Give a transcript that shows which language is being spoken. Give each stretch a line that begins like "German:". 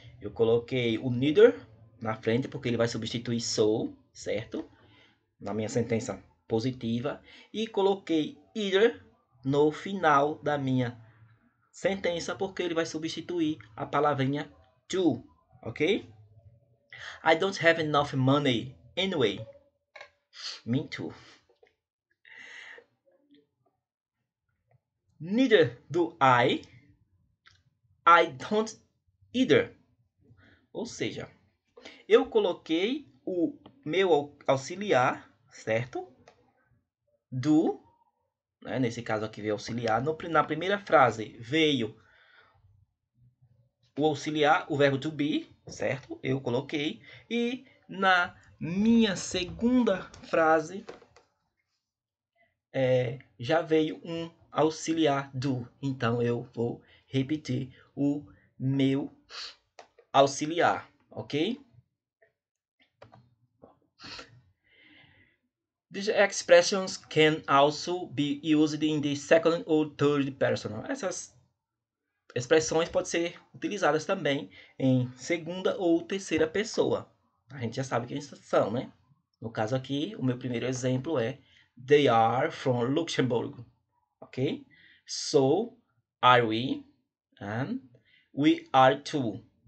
Portuguese: Eu coloquei o neither na frente porque ele vai substituir so, certo? Na minha sentença positiva. E coloquei either no final da minha sentença porque ele vai substituir a palavrinha to, ok?
English: I don't have enough money anyway. Me too. Neither do I don't either.
Portuguese: Ou seja, eu coloquei o meu auxiliar, certo? Do, né? Nesse caso aqui veio auxiliar. Na primeira frase veio o auxiliar, o verbo to be, certo? Eu coloquei. E na minha segunda frase já veio um auxiliar do. Então eu vou repetir o meu auxiliar, ok?
English: These expressions can also be used in the second or third person.
Portuguese: Essas expressões podem ser utilizadas também em segunda ou terceira pessoa. A gente já sabe quem são, né? No caso aqui, o meu primeiro exemplo é
English: They are from Luxembourg.
Portuguese: Ok?
English: So are we and we are too.